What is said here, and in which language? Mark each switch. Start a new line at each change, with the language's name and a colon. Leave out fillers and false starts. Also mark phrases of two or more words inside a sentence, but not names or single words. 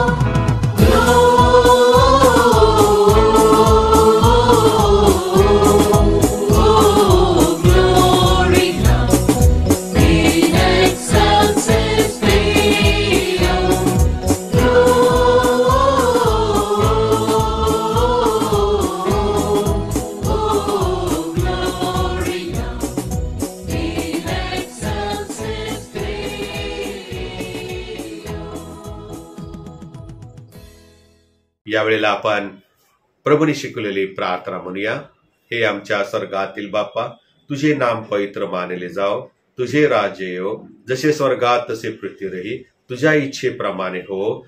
Latin: glory in excelsis Deo gloria in excelsis Deo.
Marathi: यावेळेला आपण प्रभूने शिकवलेली प्रार्थना म्हणूया. हे आमच्या स्वर्गातील बाप्पा, तुझे नाम पवित्र मानले जाओ, तुझे राज्य येवो, जसे स्वर्गात तसे पृथ्वीवरही तुझ्या इच्छेप्रमाणे हो.